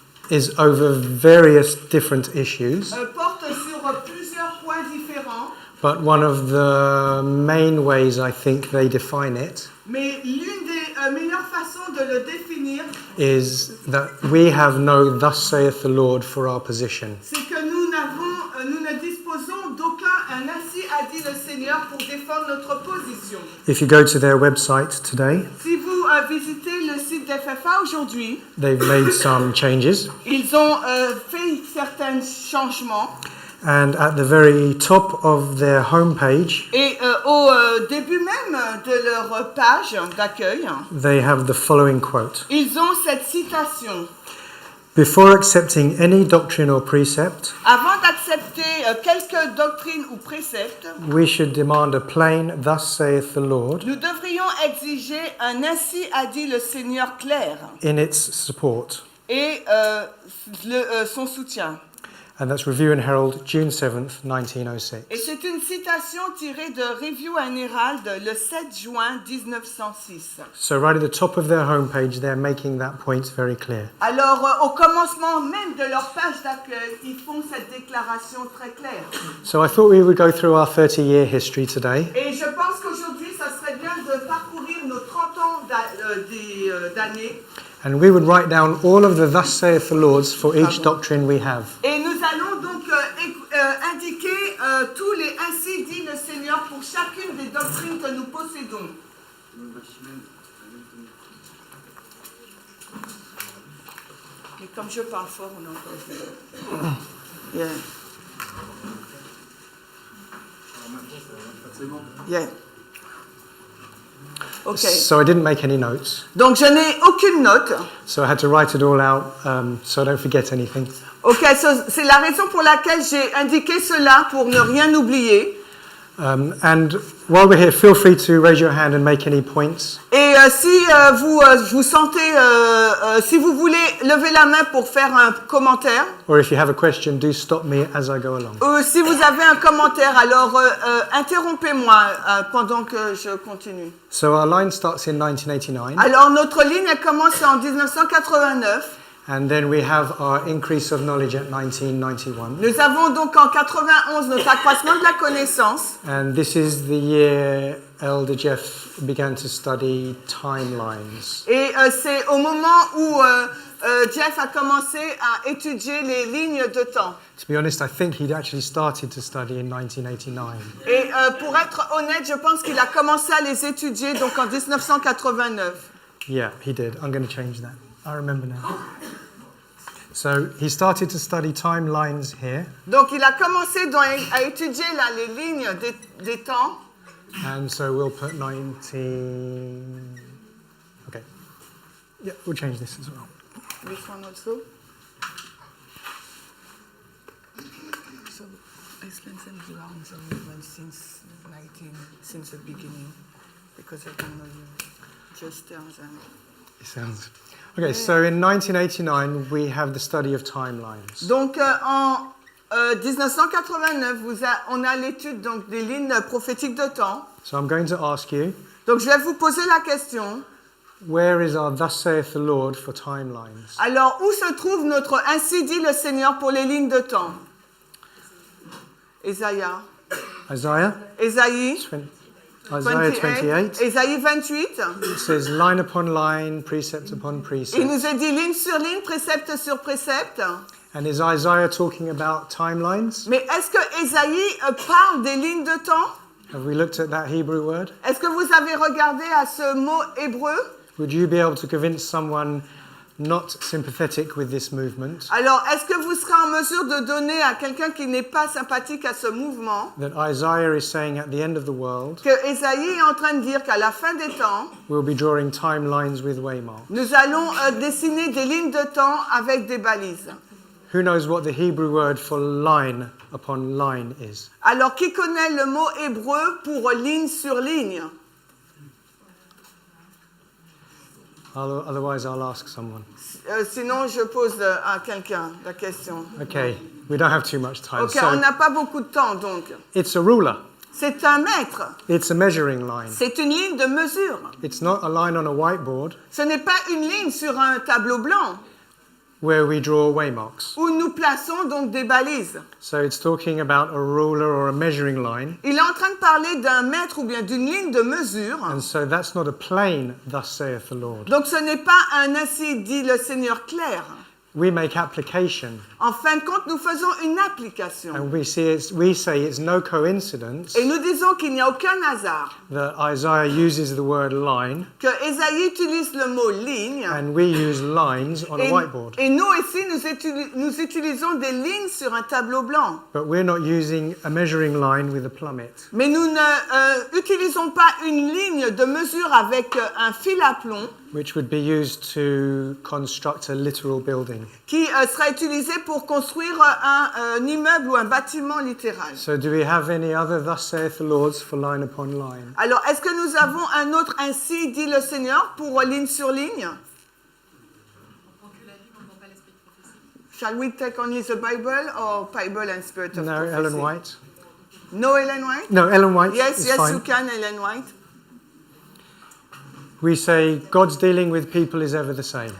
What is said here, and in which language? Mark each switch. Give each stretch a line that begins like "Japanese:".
English: is over various different issues,
French: porte sur plusieurs points différents.
English: but one of the main ways I think they define it
French: Mais l'une des meilleures façons de le définir,
English: is that we have no Thus saith the Lord for our position.
French: c'est que nous ne disposons d'aucun ainsi a dit le Seigneur pour défendre notre position.
English: If you go to their website today,
French: Si vous visitez le site d'FFA aujourd'hui,
English: they've made some changes,
French: ils ont fait certains changements.
English: and at the very top of their homepage,
French: Et au début même de leur page d'accueil,
English: they have the following quote.
French: ils ont cette citation.
English: Before accepting any doctrine or precept,
French: Avant d'accepter quelque doctrine ou précepte,
English: we should demand a plain Thus saith the Lord
French: nous devrions exiger un ainsi a dit le Seigneur clair
English: in its support.
French: et son soutien.
English: And that's Review and Herald, June 7th, 1906.
French: Et c'est une citation tirée de Review and Herald le 7 juin 1906.
English: So right at the top of their homepage, they're making that point very clear.
French: Alors, au commencement même de leur page d'accueil, ils font cette déclaration très claire.
English: So I thought we would go through our 30-year history today.
French: Et je pense qu'aujourd'hui, ça serait bien de parcourir nos 30 ans d'années.
English: And we would write down all of the Thus saith the Lords for each doctrine we have.
French: Et nous allons donc indiquer tous les ainsi dit le Seigneur pour chacune des doctrines que nous possédons. Et comme je parle fort, on entend.
English: Yeah. Yeah. Okay. So I didn't make any notes.
French: Donc je n'ai aucune note.
English: So I had to write it all out so I don't forget anything.
French: Ok, c'est la raison pour laquelle j'ai indiqué cela, pour ne rien oublier.
English: And while we're here, feel free to raise your hand and make any points.
French: Et si vous sentez, si vous voulez lever la main pour faire un commentaire,
English: Or if you have a question, do stop me as I go along.
French: si vous avez un commentaire, alors interrompez-moi pendant que je continue.
English: So our line starts in 1989.
French: Alors notre ligne elle commence en 1989.
English: And then we have our increase of knowledge at 1991.
French: Nous avons donc en 91 notre accroissement de la connaissance.
English: And this is the year Elder Jeff began to study timelines.
French: Et c'est au moment où Jeff a commencé à étudier les lignes de temps.
English: To be honest, I think he'd actually started to study in 1989.
French: Et pour être honnête, je pense qu'il a commencé à les étudier donc en 1989.
English: Yeah, he did. I'm going to change that. I remember now. So he started to study timelines here.
French: Donc il a commencé à étudier là, les lignes des temps.
English: And so we'll put 19... Okay. Yeah, we'll change this as well. This one also. So Iceland's around the movement since the beginning, because I don't know you. Just tell them. It sounds... Okay, so in 1989, we have the study of timelines.
French: Donc en 1989, on a l'étude donc des lignes prophétiques de temps.
English: So I'm going to ask you,
French: Donc je vais vous poser la question.
English: where is our Thus saith the Lord for timelines?
French: Alors où se trouve notre ainsi dit le Seigneur pour les lignes de temps? Ésaïe.
English: Isaiah?
French: Ésaïe
English: 28.
French: Ésaïe 28.
English: It says line upon line, precept upon
French: Il
English: precept.
French: nous est dit ligne sur ligne, précepte sur précepte.
English: And is Isaiah talking about timelines?
French: Mais est-ce que Ésaïe parle des lignes de temps?
English: Have we looked at that Hebrew word?
French: Est-ce que vous avez regardé à ce mot hébreu?
English: Would you be able to convince someone not sympathetic with this movement,
French: Alors, est-ce que vous serez en mesure de donner à quelqu'un qui n'est pas sympathique à ce mouvement
English: that Isaiah is saying at the end of the world,
French: que Ésaïe est en train de dire qu'à la fin des temps,
English: we'll be drawing timelines with waymarks?
French: nous allons dessiner des lignes de temps avec des balises.
English: Who knows what the Hebrew word for line upon line is?
French: Alors, qui connaît le mot hébreu pour ligne sur ligne?
English: Otherwise, I'll ask someone.
French: Sinon, je pose à quelqu'un la question.
English: Okay, we don't have too much time.
French: Ok, on
English: So
French: n'a pas beaucoup de temps, donc.
English: it's a ruler.
French: C'est un mètre.
English: It's a measuring line.
French: C'est une ligne de mesure.
English: It's not a line on a whiteboard
French: Ce n'est pas une ligne sur un tableau blanc
English: where we draw waymarks.
French: où nous plaçons donc des balises.
English: So it's talking about a ruler or a measuring line.
French: Il est en train de parler d'un mètre ou bien d'une ligne de mesure.
English: And so that's not a plain, thus saith the Lord.
French: Donc ce n'est pas un ainsi dit le Seigneur clair.
English: We make application,
French: En fin de compte, nous faisons une application.
English: and we say it's no coincidence
French: Et nous disons qu'il n'y a aucun hasard.
English: that Isaiah uses the word line,
French: Que Ésaïe utilise le mot ligne.
English: and we use lines on a whiteboard.
French: Et nous ici, nous utilisons des lignes sur un tableau blanc.
English: But we're not using a measuring line with a plummet.
French: Mais nous ne utilisons pas une ligne de mesure avec un fil à plomb
English: Which would be used to construct a literal building.
French: qui sera utilisé pour construire un immeuble ou un bâtiment littéral.
English: So do we have any other thus saith the Lord for line upon line?
French: Alors, est-ce que nous avons un autre ainsi dit le Seigneur pour ligne sur ligne?
English: Shall we take only the Bible or Bible and Spirit of No, Prophecy? Ellen White? No, Ellen White? No, Ellen White Yes, is yes, fine. you can, Ellen White. We say God's dealing with people is ever the same.